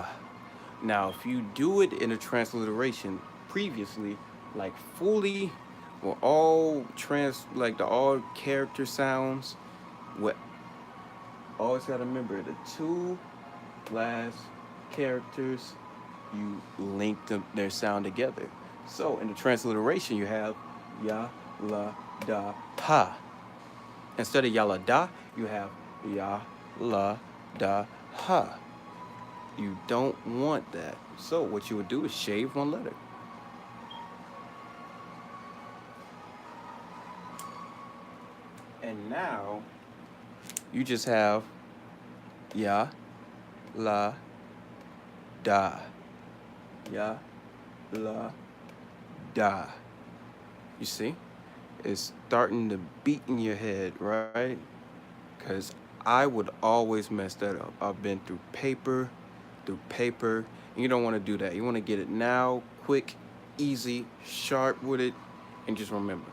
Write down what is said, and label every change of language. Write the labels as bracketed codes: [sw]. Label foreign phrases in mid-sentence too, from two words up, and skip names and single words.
[en] Now, if you do it in a transliteration previously, like fully, or all like the all character sounds, what always gotta remember the two last characters, you link them their sound together. So in the transliteration, you have ya la da ha. Instead of ya la da, you have ya la da ha. You don't want that. So what you would do is shave one letter. And now you just have ya, la, da. Ya, la, da. You see? It's starting to beat in your head, right? Because I would always mess that up. I've been through paper, and you don't want to do that. You want to get it now, quick, easy, sharp with it, and just remember.